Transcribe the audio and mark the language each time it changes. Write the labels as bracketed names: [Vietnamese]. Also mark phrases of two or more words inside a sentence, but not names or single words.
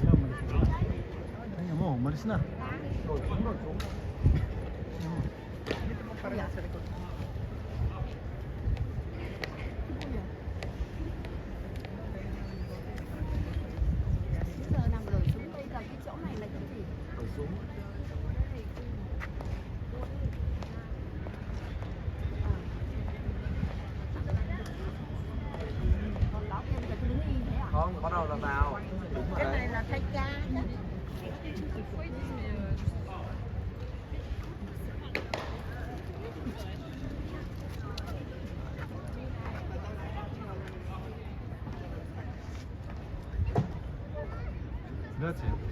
[Filipino] Ay mo, malis na. [Vietnamese] Đổi xuống, đổi xuống. Giờ nằm đổi xuống đây là cái chỗ này là cái gì? Đổi xuống. Còn đó kia là cứ đứng y thế à? Không, bắt đầu là vào. Đúng rồi Cái đấy. này là thay ca nhá. [English] That's it.